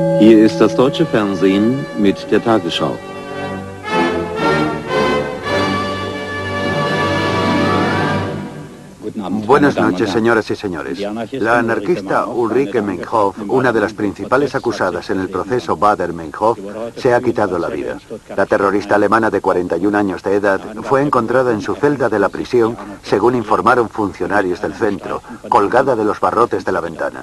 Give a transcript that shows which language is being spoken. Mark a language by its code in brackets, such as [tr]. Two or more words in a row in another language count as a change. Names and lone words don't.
[de] Hier ist das deutsche Fernsehen mit der Tagesschau. [es] Buenas noches, señoras y señores. La anarquista Ulrike Meinhof, una de las principales acusadas en el proceso Baader-Meinhof, se ha quitado la vida. La terrorista alemana de 41 años de edad fue encontrada en su celda de la prisión, según informaron funcionarios del centro, colgada de los barrotes de la ventana.